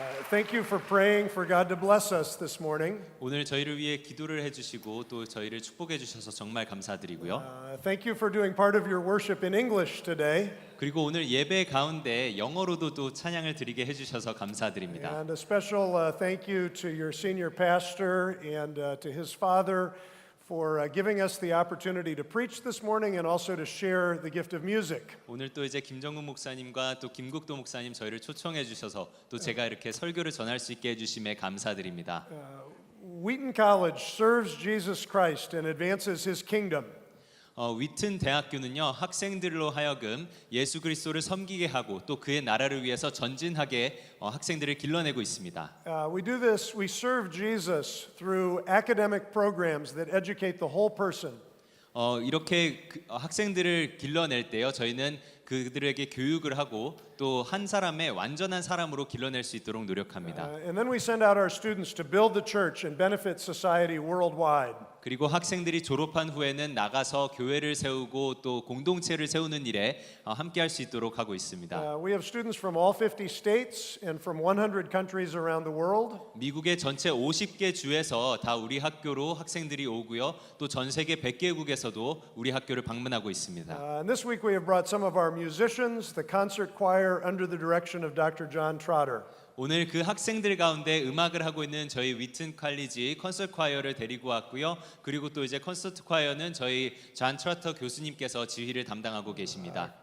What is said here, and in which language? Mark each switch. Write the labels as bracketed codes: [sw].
[en] Thank you for praying for God to bless us this morning. [ko] 오늘 저희를 위해 기도를 해주시고 또 저희를 축복해 주셔서 정말 감사드리고요. [en] Thank you for doing part of your worship in English today. [ko] 그리고 오늘 예배 가운데 영어로도 또 찬양을 드리게 해주셔서 감사드립니다. [en] And a special thank you to your senior pastor and to his father for giving us the opportunity to preach this morning and also to share the gift of music. [ko] 오늘 또 이제 김정훈 목사님과 또 김국도 목사님 저희를 초청해 주셔서 또 제가 이렇게 설교를 전할 수 있게 해주심에 감사드립니다. [en] Wheaton College serves Jesus Christ and advances his kingdom. [ko] 위튼 대학교는요 학생들로 하여금 예수 그리스도를 섬기게 하고 또 그의 나라를 위해서 전진하게 학생들을 길러내고 있습니다. [en] We do this, we serve Jesus through academic programs that educate the whole person. [ko] 이렇게 학생들을 길러낼 때요 저희는 그들에게 교육을 하고 또 한 사람의 완전한 사람으로 길러낼 수 있도록 노력합니다. [en] And then we send out our students to build the church and benefit society worldwide. [ko] 그리고 학생들이 졸업한 후에는 나가서 교회를 세우고 또 공동체를 세우는 일에 함께할 수 있도록 하고 있습니다. [en] We have students from all 50 states and from 100 countries around the world. [ko] 미국의 전체 50개 주에서 다 우리 학교로 학생들이 오고요. 또 전 세계 100개국에서도 우리 학교를 방문하고 있습니다. [en] And this week we have brought some of our musicians, the concert choir under the direction of Dr. John Trotter. [ko] 오늘 그 학생들 가운데 음악을 하고 있는 저희 위튼 칼리지 콘서트 콰이어를 데리고 왔고요. 그리고 또 이제 콘서트 콰이어는 저희 존 트러터 교수님께서 지휘를 담당하고 계십니다.